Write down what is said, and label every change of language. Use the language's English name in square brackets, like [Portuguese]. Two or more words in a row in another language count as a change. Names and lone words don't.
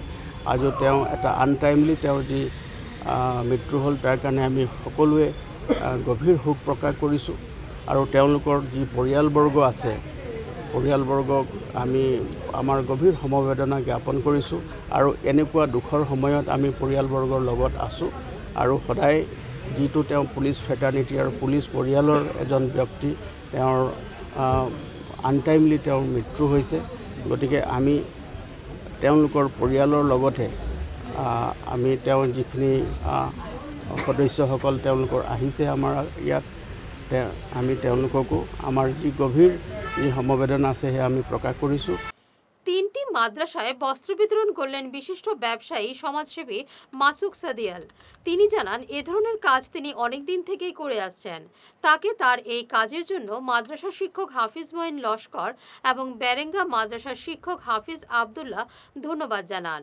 [Assamese] আজিও তেওঁ এটা আনটাইমলি তেওঁৰ যি মৃত্যু হ'ল তাৰ কাৰণে আমি সকলোৱে গভীৰ শোক প্ৰকাশ কৰিছোঁ আৰু তেওঁলোকৰ যি পৰিয়ালবৰ্গ আছে, পৰিয়ালবৰ্গক আমি আমাৰ গভীৰ সমবেদনা জ্ঞাপন কৰিছোঁ আৰু এনেকুৱা দুখৰ সময়ত আমি পৰিয়ালবৰ্গৰ লগত আছোঁ আৰু সদায় যিটো তেওঁ [English] police fraternity [Assamese] আৰু পুলিচ পৰিয়ালৰ এজন ব্যক্তি, তেওঁৰ আনটাইমলি তেওঁৰ মৃত্যু হৈছে। গতিকে আমি তেওঁলোকৰ পৰিয়ালৰ লগতে আমি তেওঁ যিখিনি সদস্যসকল তেওঁলোকৰ আহিছে আমাৰ ইয়াত, আমি তেওঁলোককো আমাৰ যি গভীৰ যি সমবেদনা আছে সেয়া আমি [Bangla] প্রকাশ করেছি। 3টি মাদ্রাসায় বস্ত্র বিতরণ করলেন বিশিষ্ট ব্যবসায়ী সমাজসেবী মাসুক সাদিয়াল। তিনি জানান এ ধরনের কাজ তিনি অনেক দিন থেকেই করে আসছেন। তাকে তার এই কাজের জন্য মাদ্রাসা শিক্ষক হাফিজ মঈন লস্কর এবং বেরেঙ্গা মাদ্রাসা শিক্ষক হাফিজ আব্দুল্লাহ ধন্যবাদ জানান।